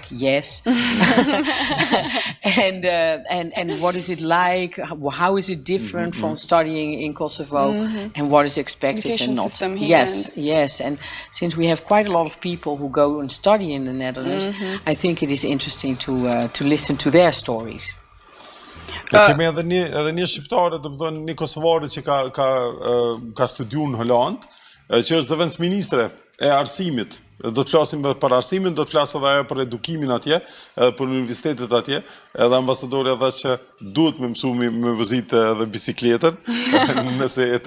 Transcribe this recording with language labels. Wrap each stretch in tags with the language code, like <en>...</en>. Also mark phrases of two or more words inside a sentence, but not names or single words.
<en>Yes. and what is it like? How is it different from studying in Kosovo? And what is expected and not? Yes. And since we have quite a lot of people who go and study in the Netherlands, I think it is interesting to listen to their stories.</en> <sq>Kemi edhe një shqiptare, do të thonë një kosovare që ka studiu në Hollandë, që është zëvendësministre e arsimit. Do të flasim edhe për arsimin, do të flasë edhe ajo për edukimin atje, edhe për universitetet atje, edhe ambasadorja dhe që duhet me mësu me vëzit edhe bicikletën, nëse jetoni në Hollandë.</sq>